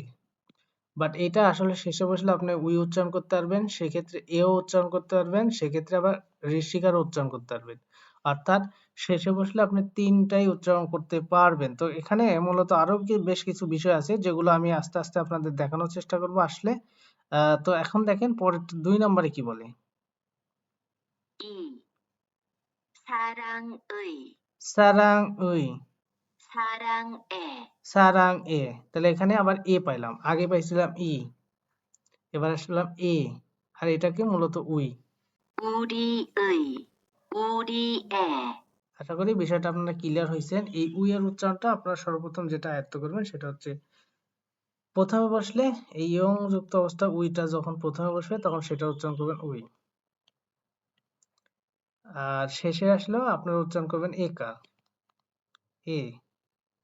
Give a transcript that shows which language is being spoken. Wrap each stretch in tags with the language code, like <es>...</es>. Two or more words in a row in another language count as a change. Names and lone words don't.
<bn>বাট এটা আসলে শেষে বসলে আপনি উই উচ্চারণ করতে পারবেন, সেক্ষেত্রে এও উচ্চারণ করতে পারবেন, সেক্ষেত্রে আবার ঋষিকারও উচ্চারণ করতে পারবেন। অর্থাৎ শেষে বসলে আপনি তিনটাই উচ্চারণ করতে পারবেন। তো এখানে মূলত আরো বেশ কিছু বিষয় আছে যেগুলো আমি আস্তে আস্তে আপনাদের দেখানোর চেষ্টা করব আসলে। তো এখন দেখেন পরের ২ নম্বরে কি বলে।</bn> <ko>이, 사랑의, 사랑의, 사랑에, 사랑에.</ko> <bn>তাহলে এখানে আবার এ পাইলাম, আগে পাইছিলাম ই, এবার আসলাম এ, আর এটাকে মূলত উই।</bn> <ko>우리의, 우리의,</ko> <bn>আশা করি বিষয়টা আপনারা ক্লিয়ার হয়েছেন। এই উই এর উচ্চারণটা আপনারা সর্বপ্রথম যেটা আয়ত্ত করবেন সেটা হচ্ছে প্রথমে বসলে এই ইয়ং যুক্ত অবস্থা উইটা যখন প্রথমে বসবে তখন সেটা উচ্চারণ করবেন উই, আর শেষে আসলেও আপনারা উচ্চারণ করবেন একা, এ।</bn>